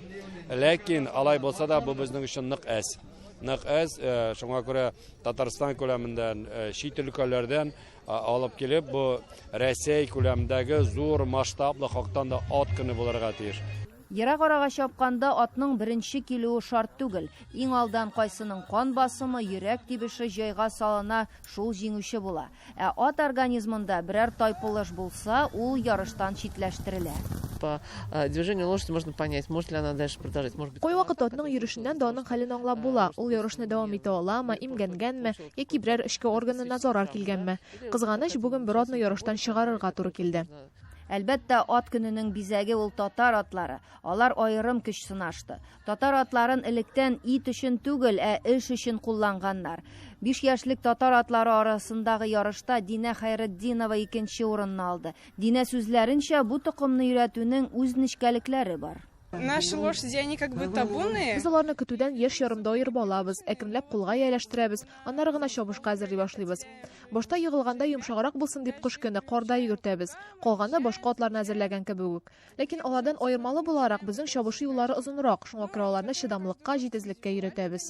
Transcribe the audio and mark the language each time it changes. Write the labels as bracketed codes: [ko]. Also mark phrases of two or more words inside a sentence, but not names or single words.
[tt] Ләкин алай булса да бу безнең өчен нык әз. Шуңа күрә Татарстан күләмендән, чит өлкәләрдән алып килеп, бу Россия күләмендәге зур масштаблы хактан да ат көне булырга тиеш. Ерак арага чапканда атның беренче килүе шарт түгел. Иң алдан кайсының кан басымы, йөрәк тибеше җайга салына, шул җиңүче була. Ат организмында берәр тайпылыш булса, ул ярыштан читләштерелә. [ru] По движению лошади можно понять, может ли она дальше продолжать. [tt] Кой вакыт атның йөрешеннән дә аның хәлен аңлап була. Ул ярышны дәвам итә аламы, имгәнгәнме, яки берәр эшкә органына зарар килгәнме? Кызганыч, бүген бер атны ярыштан чыгарырга туры килде. Әлбәттә, ат көненең бизәге ул татар атлары. Алар аерым көч сынашты. Татар атларын электән ит өчен түгел, эш өчен кулланганнар. 5 яшьлек татар атлары арасындагы ярышта Динә Хәйретдинова 2нче урынны алды. Динә сүзләренчә, бу токымны өйрәтүнең үз нечкәлекләре бар. [ru] Наши лошади, они как бы табунные. [tt] Без аларны көтүдән яшь ярымда аерып алабыз, әкренләп кулга яләштерәбез, аннары гына чабышка әзерли башлыйбыз. Башта егылганда йомшаграк булсын дип кыш көне карда йөгертәбез. Калганы башка атларны әзерләгән кебек үк. Ләкин алардан аермалы буларак безнең чабышу юллары озынрак, шуңа күрә аларны чыдамлыкка, җитезлеккә өйрәтәбез.